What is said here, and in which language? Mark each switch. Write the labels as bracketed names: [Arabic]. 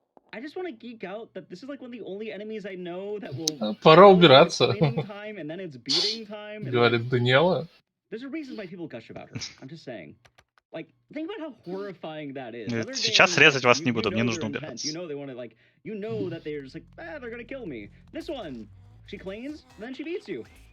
[English] I just want to geek out that this is like one of the only enemies I know that will. [Russian] Пора убираться. Говорит Даниэла. [English] There's a reason why people gush about her. I'm just saying. Like, think about how horrifying that is. [Russian] Сейчас резать вас не буду, мне нужно убираться. [English] You know they want to like. You know that they're just like, they're gonna kill me. This one, she cleans, then she beats you.